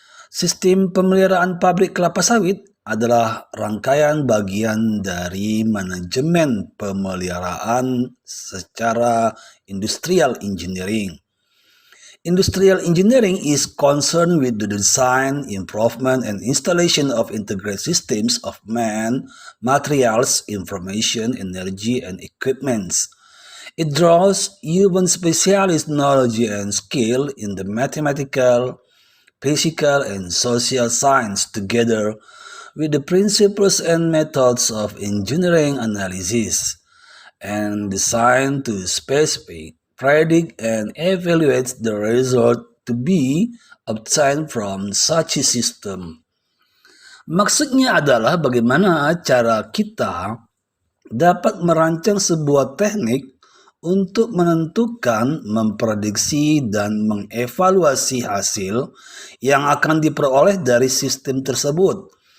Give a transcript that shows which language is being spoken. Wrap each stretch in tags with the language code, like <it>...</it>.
<id>Sistem pemeliharaan pabrik kelapa sawit adalah rangkaian bagian dari manajemen pemeliharaan secara industrial engineering.</id> <en>Industrial engineering is concerned with the design, improvement, and installation of integrated systems of man, materials, information, energy, and equipments. It draws human specialist knowledge and skill in the mathematical, physical, and social science together with the principles and methods of engineering analysis and designed to specify, predict, and evaluate the result to be obtained from such a system.</en> <id>Maksudnya adalah bagaimana cara kita dapat merancang sebuah teknik untuk menentukan, memprediksi, dan mengevaluasi hasil yang akan diperoleh dari sistem tersebut,</id>